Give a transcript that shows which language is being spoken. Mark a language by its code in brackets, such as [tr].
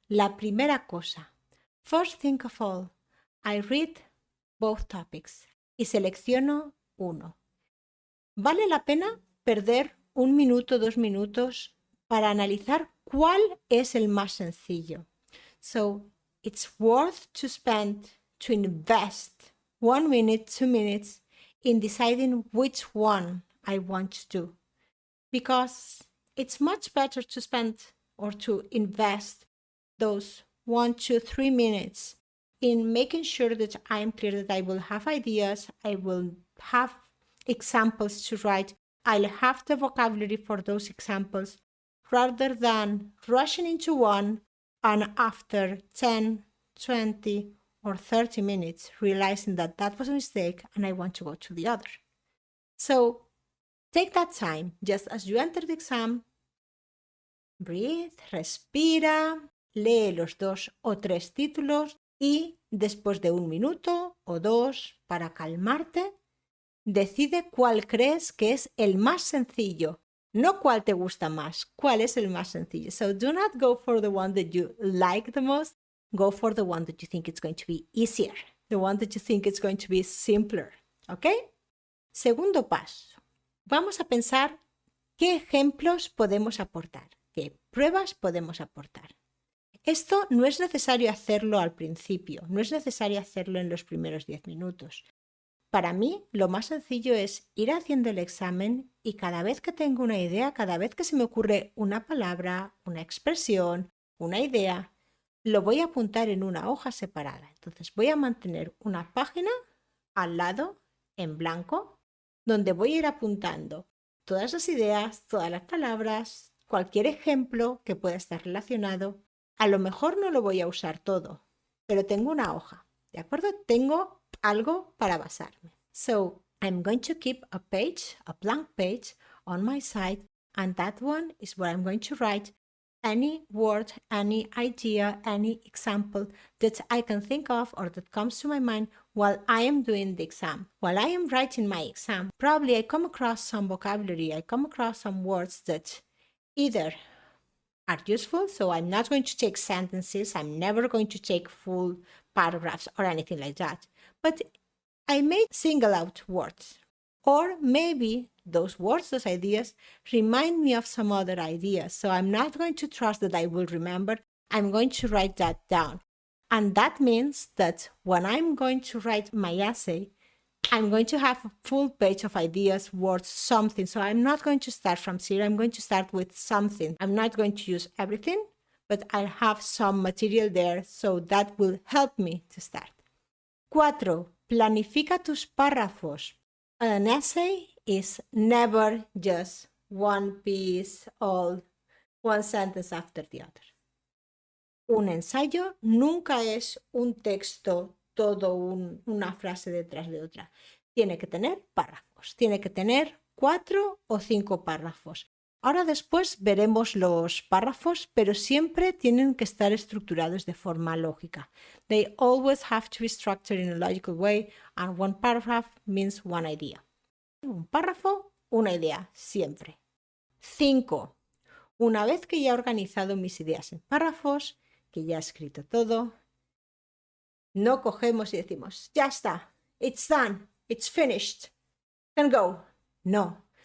[es] La primera cosa. [en] First thing of all, I read both topics [es] y selecciono uno. ¿Vale la pena perder 1 minuto, 2 minutos para analizar cuál es el más sencillo? [en] So, it's worth to invest 1 minute, 2 minutes in deciding which one I want to do. Because it's much better to spend or to invest those 1, 2, 3 minutes in making sure that I am clear that I will have ideas, I will have examples to write, I'll have the vocabulary for those examples, rather than rushing into one and after 10, 20 or 30 minutes realizing that that was a mistake and I want to go to the other. So take that time just as you enter the exam. Breathe, [es] respira, lee los 2 o 3 títulos y después de 1 minuto o 2 para calmarte, decide cuál crees que es el más sencillo No cuál te gusta más, cuál es el más sencillo. [en] So do not go for the one that you like the most. Go for the one that you think it's going to be easier. The one that you think it's going to be simpler. [es] ¿Ok? Segundo paso. Vamos a pensar qué ejemplos podemos aportar, qué pruebas podemos aportar. Esto no es necesario hacerlo al principio, no es necesario hacerlo en los primeros 10 minutos. Para mí, lo más sencillo es ir haciendo el examen y cada vez que tengo una idea, cada vez que se me ocurre una palabra, una expresión, una idea, lo voy a apuntar en una hoja separada. Entonces voy a mantener una página al lado, en blanco, donde voy a ir apuntando todas las ideas, todas las palabras, cualquier ejemplo que pueda estar relacionado. A lo mejor no lo voy a usar todo, pero tengo una hoja, ¿de acuerdo? Tengo algo para basarme. [en] So I'm going to keep a page, a blank page on my side, and that one is where I'm going to write any word, any idea, any example that I can think of or that comes to my mind while I am doing the exam. While I am writing my exam, probably I come across some vocabulary, I come across some words that either are useful, so I'm not going to take sentences, I'm never going to take full paragraphs or anything like that, but I may single out words. Or maybe those words, those ideas, remind me of some other ideas. So I'm not going to trust that I will remember. I'm going to write that down. And that means that when I'm going to write my essay, I'm going to have a full page of ideas, words, something. So I'm not going to start from zero. I'm going to start with something. I'm not going to use everything, but I'll have some material there. So that will help me to start. 4. [es] Planifica tus párrafos. [en] An essay is never just one piece, all one sentence after the other. [es] Un ensayo nunca es un texto, todo una frase detrás de otra. Tiene que tener párrafos, tiene que tener 4 o 5 párrafos. Ahora después veremos los párrafos, pero siempre tienen que estar estructurados de forma lógica. [en] They always have to be structured in a logical way, and one paragraph means one idea. [es] Un párrafo, una idea, siempre. 5. Una vez que ya he organizado mis ideas en párrafos, que ya he escrito todo, no cogemos y decimos, ya está, [en] it's done, it's finished, can go. [es] No.